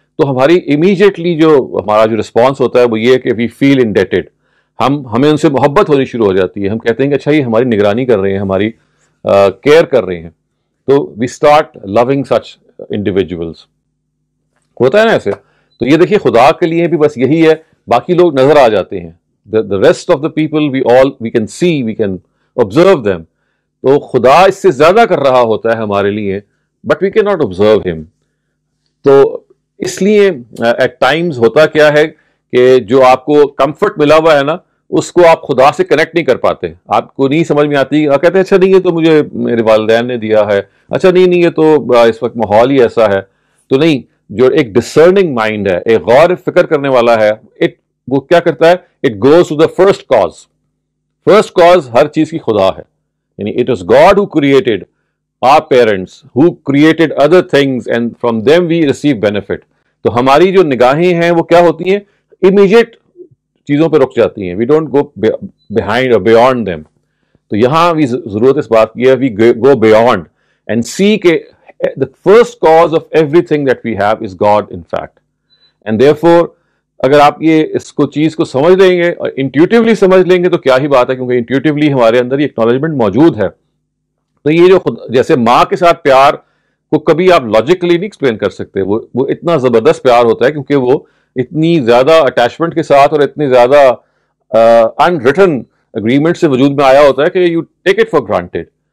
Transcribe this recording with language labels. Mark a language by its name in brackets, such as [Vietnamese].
[Urdu] تو ہماری امیجیٹلی جو ہمارا جو رسپانس ہوتا ہے وہ یہ ہے کہ [English] We feel indebted. [Urdu] ہمیں ان سے محبت ہونی شروع ہو جاتی ہے. ہم کہتے ہیں کہ اچھا یہ ہماری نگرانی کر رہے ہیں، ہماری کیئر کر رہے ہیں. [English] تو we start loving such individuals. [Urdu] ہوتا ہے نا ایسے. تو یہ دیکھیے خدا کے لیے بھی بس یہی ہے. باقی لوگ نظر آ جاتے ہیں. [English] the rest of the people we can see, we can observe them. [Urdu] تو خدا اس سے زیادہ کر رہا ہوتا ہے ہمارے لیے, [English] but we cannot observe him. [Urdu] تو اس لیے ایٹ ٹائمز ہوتا کیا ہے کہ جو آپ کو کمفرٹ ملا ہوا ہے نا, اس کو آپ خدا سے کنیکٹ نہیں کر پاتے. آپ کو نہیں سمجھ میں آتی, آپ کہتے ہیں اچھا نہیں یہ تو مجھے میرے والدین نے دیا ہے, اچھا نہیں یہ تو اس وقت ماحول ہی ایسا ہے. تو نہیں, جو ایک ڈسرننگ مائنڈ ہے, ایک غور فکر کرنے والا ہے, وہ کیا کرتا ہے, [English] It goes to the first cause. First cause [Urdu] ہر چیز کی خدا ہے, یعنی [English] It is God who created our parents, who created other things and from them we receive benefit. [Urdu] تو ہماری جو نگاہیں ہیں وہ کیا ہوتی ہیں, امیجیٹ چیزوں پہ رک جاتی ہیں. [English] we don't go behind or beyond them. [Urdu] تو یہاں بھی ضرورت اس بات کی ہے, [English] we go beyond and see کہ the first cause of everything that we have is God in fact. And therefore [Urdu] اگر آپ یہ اس کو چیز کو سمجھ لیں گے اور انٹیوٹیولی سمجھ لیں گے تو کیا ہی بات ہے, کیونکہ انٹیوٹیولی ہمارے اندر یہ اکنالجمنٹ موجود ہے. تو یہ جو جیسے ماں کے ساتھ پیار کو کبھی آپ لاجیکلی نہیں ایکسپلین کر سکتے, وہ اتنا زبردست پیار ہوتا ہے کیونکہ وہ اتنی زیادہ اٹیچمنٹ کے ساتھ اور اتنی زیادہ ان ریٹن اگریمنٹ سے وجود میں آیا ہوتا ہے کہ [English] You take it for granted.